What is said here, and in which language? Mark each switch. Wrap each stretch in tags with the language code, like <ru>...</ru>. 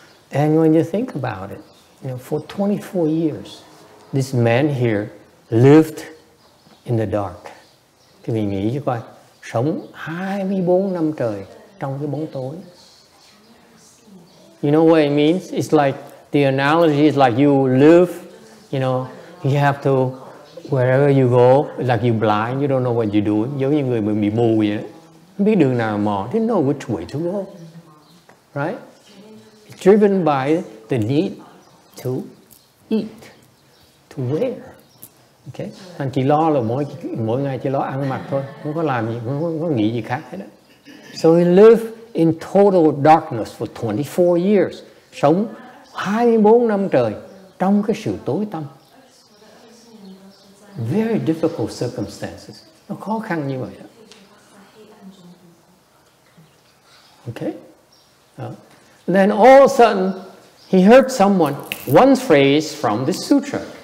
<en>And when you think about it, you know, for 24 years, this man here lived in the dark.</en> <vi>Thì mình nghĩ cho coi, sống 24 năm trời trong cái bóng tối.</vi> <en>You know what it means? It's like, the analogy is like you live, you know, you have to, wherever you go, it's like you blind, you don't know what you're doing.</en> <vi>Giống như người bị mù vậy đó. Không biết đường nào mò,</vi> <en>didn't know which way to go. Right? It's driven by the need to eat, to wear. Okay?</en> <vi>Anh chỉ lo là mỗi ngày chỉ lo ăn mặc thôi, không có làm gì, không có nghĩ gì khác hết.</vi> <en>So he lived in total darkness for 24 years.</en> <vi>Sống 24 năm trời trong cái sự tối tăm.</vi> <en>Very difficult circumstances.</en> <vi>Nó khó khăn như vậy đó.</vi> <en>Okay? And then all of a sudden, he heard someone, one phrase from this sutra.</en>